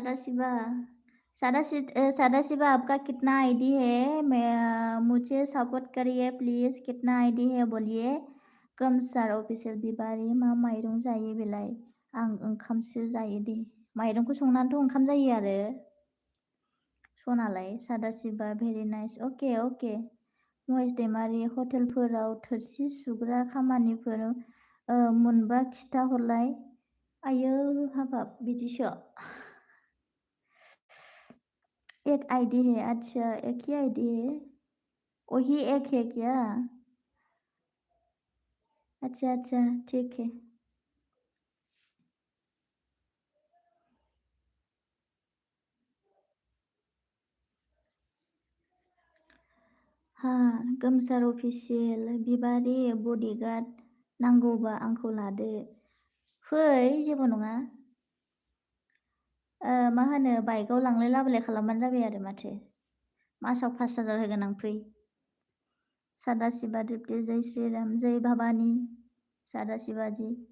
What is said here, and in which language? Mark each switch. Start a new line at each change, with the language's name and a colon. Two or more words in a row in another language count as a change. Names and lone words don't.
Hindi: सादाशिवा आपका कितना आईडी है मैं मुझे सपोर्ट करिए प्लीज कितना आईडी है बोलिए
Bodo: गोमसार अफिसियेल बिबारि मा माइरं जायो बेलाय आं ओंखामसो जायो दे माइरंखौ संनानैथ' ओंखाम जायो आरो सनालाय सादाशिवा
English: very nice okay okay
Bodo: महेश दैमारि हटेलफोराव थोरसि सुग्रा खामानिफोर मोनबा खिथा हरलाय आयो हाबाब बिदिसो
Hindi: एक आईडी है अच्छा एक ही आईडी है वही एक है क्या अच्छा अच्छा ठीक है हाँ
Bodo: गोमसार अफिसियेल बिबारि बडिगार्ड नांगौबा आंखौ लादो फै जेबो नङा मा होनो बाइकआव लांलाय लाबोलाय खालामबानो जाबाय आरो माथो मासाव 5,000 होगोन आं फै सादाशिवा दिप्ति
Hindi: जय श्रीराम जय भबानी सादाशिवाजी